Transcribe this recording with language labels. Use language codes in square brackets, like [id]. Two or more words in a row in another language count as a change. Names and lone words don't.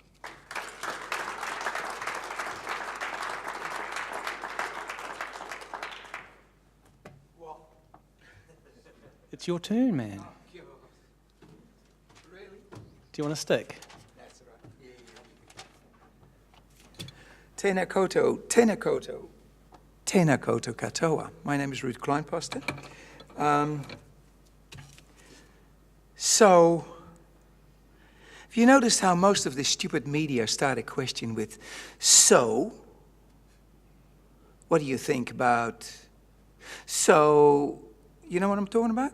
[en] It's your turn, man. Really? Do you want to stick? That's right. Yeah. [mi] Tēnā koutou, tēnā koutou, tēnā koutou katoa. [en] My name is Ruth Kleinposter. So, have you noticed how most of this stupid media start a question with, so, what do you think about, so, you know what I'm talking about?